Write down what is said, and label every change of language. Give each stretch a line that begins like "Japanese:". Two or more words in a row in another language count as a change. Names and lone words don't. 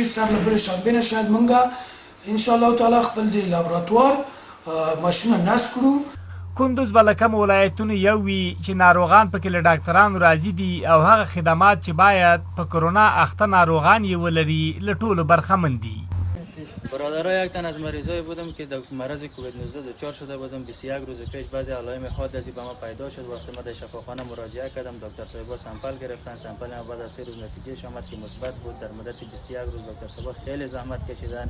Pashto: سر له بلې شنبې نه شاید موږ
Arabic: ان شاء الله تعالی
Pashto: خپل د لابراتوار ماشینونه نصب کړو. کندز به له کومو ولایتونو یو وي چې ناروغان پکې له ډاکټرانو راضي دي او هغه خدمات چې باید په کرونا اخته ناروغان یې ولري له ټولو برخمن دي.
Persian: برادرها یک تن از مریضایی بودم که در مرض کووید 19 دچار شده بودم. 21 روز پیش بعضی علائم حادثی به ما پیدا شد. وقتی ما در شفاخانه مراجعه کردم، دکتر صاحبا سامپل گرفتن. سامپل ما بعد از 3 روز نتیجه آمد که مثبت بود. در مدت 21 روز دکتر صاحبا خیلی زحمت کشیدن.